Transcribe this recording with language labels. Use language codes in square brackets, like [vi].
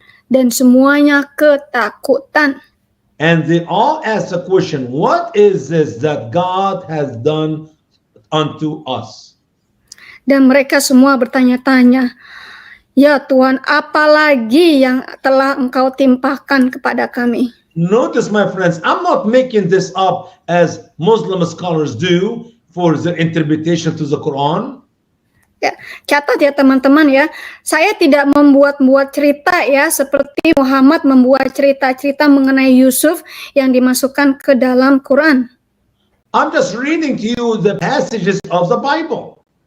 [id] Dan semuanya ketakutan. [en] And they all asked the question, what is this that God has done unto us? [id] Dan mereka semua bertanya-tanya, ya Tuhan, apalagi yang telah Engkau timpakan kepada kami? [en] Notice, my friends, I'm not making this up as Muslim scholars do for the interpretation to the Quran. [id] Ya, catat ya teman-teman ya, saya tidak membuat-buat cerita ya seperti Muhammad membuat cerita-cerita mengenai Yusuf yang dimasukkan ke dalam Quran. [en] I'm just reading to you the passages of the Bible.